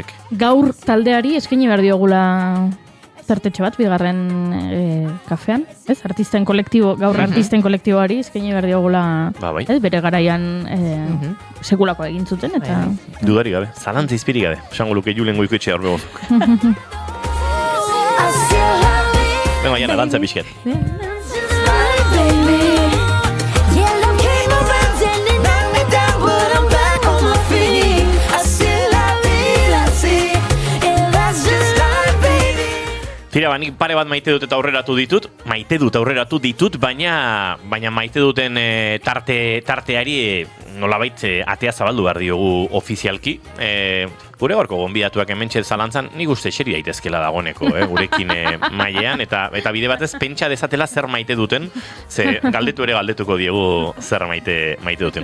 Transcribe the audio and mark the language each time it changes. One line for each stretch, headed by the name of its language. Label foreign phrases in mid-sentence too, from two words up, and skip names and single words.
Basque: Gaur taldeari eskaini behar diogula zertetxe bat, bigarren kafean, ez? Artisten kolektibo, gaur artisten kolektiboari eskaini behar diogula, bai. ez? Bere garaian sekulako egin zuten, eta... Dudari gabe, zalantza izpiri gabe, esango luke Julen Goikoetxea hor begozuk.
Spanish: Así es la vida. Venga,
Basque: jana, dantza pixket.
English: That's just life, baby. Yeah, love came around and it knocked me down, but I'm back on my feet.
Spanish: Así es la vida, así,
English: yeah, that's just life, baby.
Basque: Tira, nik pare bat maite dut eta aurreratu ditut, baina maite duten tarteari nolabait atea zabaldu behar diogu ofizialki. Gure gaurko gonbidatuak hementxe zalantzan, nik uste xeri daitezkela dagoeneko, gurekin mailean, eta bide batez pentsa dezatela zer maite duten, ze galdetuko diegu zer maite duten.